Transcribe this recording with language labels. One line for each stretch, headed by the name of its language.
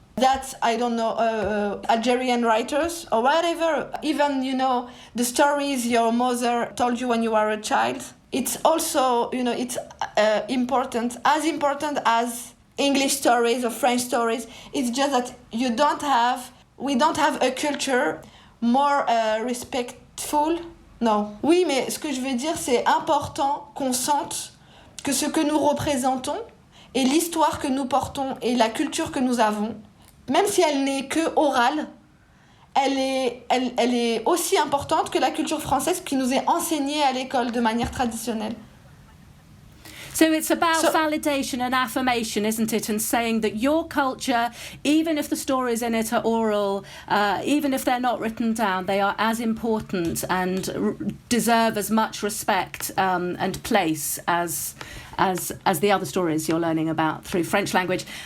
English: That, Algerian writers or whatever, even, the stories your mother told you when you were a child, it's also, it's important as English stories or French stories. It's just that we don't have a culture more respectful.
French: Non. Oui, mais ce que je veux dire, c'est important qu'on sente que ce que nous représentons et l'histoire que nous portons et la culture que nous avons, même si elle n'est que orale, elle est aussi importante que la culture française qui nous est enseignée à l'école de manière traditionnelle.
English: So it's about validation and affirmation, isn't it? And saying that your culture, even if the stories in it are oral, even if they're not written down, they are as important and deserve as much respect and place as the other stories you're learning about through French language.